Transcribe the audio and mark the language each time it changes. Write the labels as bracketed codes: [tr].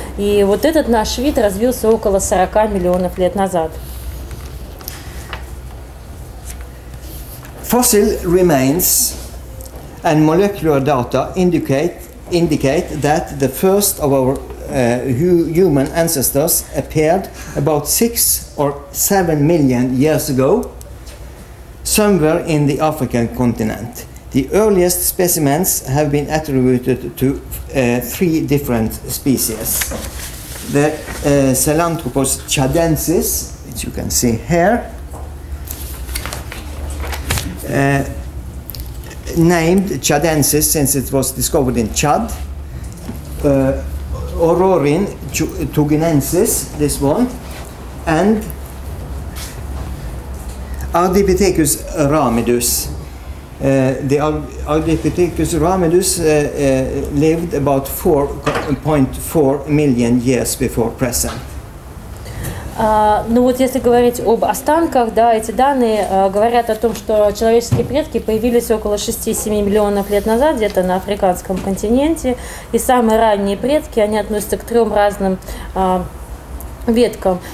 [ru] И вот этот наш вид развился около 40 миллионов лет назад. [en] Fossil remains and molecular data indicate that the first of our human ancestors appeared about 6 or 7 million years ago, somewhere in the African continent. The earliest specimens have been attributed to 3 different species. The Sahelanthropus chadensis, which you can see here, named chadensis since it was discovered in Chad. Aurorin tuginensis, this one, and Ardipithecus ramidus. The Ardipithecus ramidus lived about 4.4 million years before present. [ru] Ну вот если говорить об останках, да, эти данные говорят о том, что человеческие предки появились около 6-7 миллионов лет назад, где-то на африканском континенте, и самые ранние предки, они относятся к 3 разным веткам.